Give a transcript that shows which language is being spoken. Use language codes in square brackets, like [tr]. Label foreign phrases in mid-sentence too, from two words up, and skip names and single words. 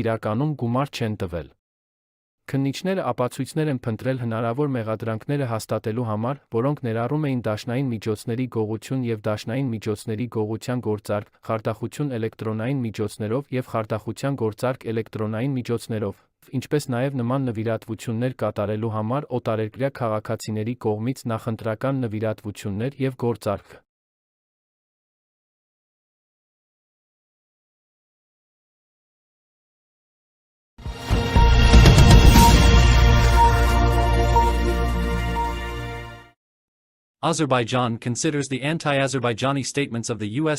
[hy] իրականում գումար չեն տվել։ Քննիչները ապացույցներ են փնտրել հնարավոր մեղադրանքները հաստատելու համար, որոնք ներառում էին դաշնային միջոցների գողություն եւ դաշնային միջոցների գողության գործարք, խարդախություն էլեկտրոնային միջոցներով եւ խարդախության գործարք էլեկտրոնային միջոցներով, ինչպես նաև նման նվիրատվություններ կատարելու համար օտարերկրյա քաղաքացիների կողմից նախընտրական նվիրատվություններ եւ գործարք։ [en] Azerbaijan considers the anti-Azerbaijani statements of the U.S.